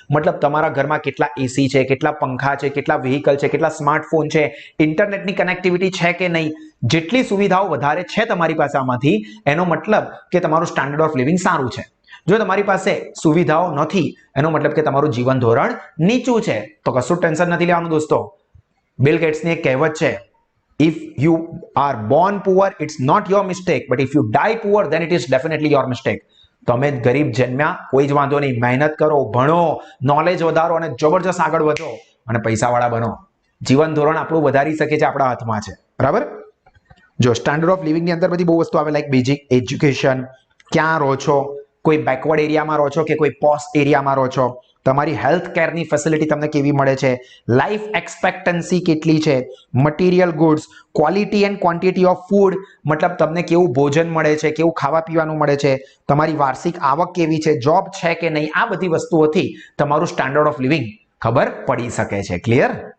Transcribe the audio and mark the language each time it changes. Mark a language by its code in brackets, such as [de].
[gu] મતલબ તમારા ઘરમાં કેટલા એસી છે, કેટલા પંખા છે, કેટલા વ્હીકલ છે, કેટલા સ્માર્ટફોન છે, ઇન્ટરનેટની કનેક્ટિવિટી છે કે નહીં, જેટલી સુવિધાઓ વધારે છે તમારી પાસે આમાંથી, એનો મતલબ કે તમારું સ્ટાન્ડર્ડ ઓફ લિવિંગ સારું છે. જો તમારી પાસે સુવિધાઓ નથી, એનો મતલબ કે તમારું જીવન ધોરણ નીચું છે. તો કશું ટેન્શન નથી લેવાનું દોસ્તો. બિલ ગેટ્સની એક કહેવત છે, [en] if you are born poor it's not your mistake, but if you die poor then it is definitely your mistake. [gu] તમે ગરીબ જન્મ્યા કોઈ જ વાંધો નહીં, મહેનત કરો, ભણો, નોલેજ વધારો અને જબરજસ્ત આગળ વધો અને પૈસાવાળા બનો. જીવન ધોરણ આપણું વધારી શકે છે, આપણા હાથમાં છે. બરાબર? જો સ્ટાન્ડર્ડ ઓફ લિવિંગની અંદર બધી બહુ વસ્તુ આવે, લાઈક બેઝિક એજ્યુકેશન, ક્યાં રહો છો, કોઈ બેકવર્ડ એરિયામાં રહો છો કે કોઈ પોસ્ટ એરિયામાં રહો છો, તમારી હેલ્થ કેરની ફેસિલિટી તમને કેવી મળે છે, લાઈફ એક્સપેક્ટન્સી કેટલી છે, material goods, [en] quality and quantity of food, [gu] મતલબ તમને કેવું ભોજન મળે છે, કેવું ખાવા પીવાનું મળે છે, તમારી વાર્ષિક આવક કેવી છે, જોબ છે કે નહીં, આ બધી વસ્તુઓથી તમારું સ્ટાન્ડર્ડ ઓફ લિવિંગ ખબર પડી શકે છે. ક્લિયર?